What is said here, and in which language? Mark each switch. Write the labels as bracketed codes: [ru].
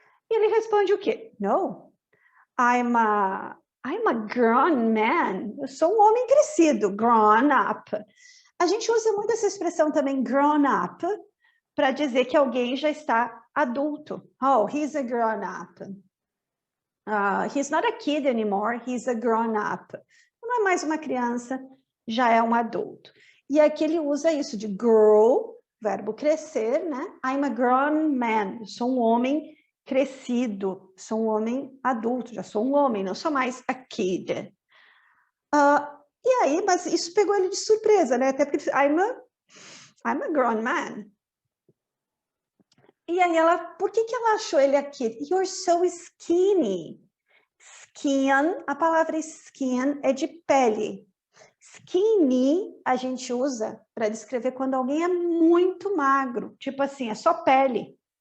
[pt] E ele responde o quê? [en] No, I'm a grown man. [pt] Eu sou um homem crescido, grown up. A gente usa muito essa expressão também, grown up, para dizer que alguém já está adulto. [en] Oh, he's a grown up. He's not a kid anymore, he's a grown up. [pt] Não é mais uma criança, já é um adulto. E aqui ele usa isso de grow, verbo crescer, né? [en] I'm a grown man, [pt] eu sou um homem crescido, sou um homem adulto, já sou um homem, não sou mais [en] a kid. [pt] E aí, mas isso pegou ele de surpresa, né? Até porque [en] I'm a grown man. [pt] E aí por que ela achou ele aqui? [en] You're so skinny. [pt] Skin, a palavra skin é de pele. Skinny a gente usa para descrever quando alguém é muito magro. Tipo assim, é só pele.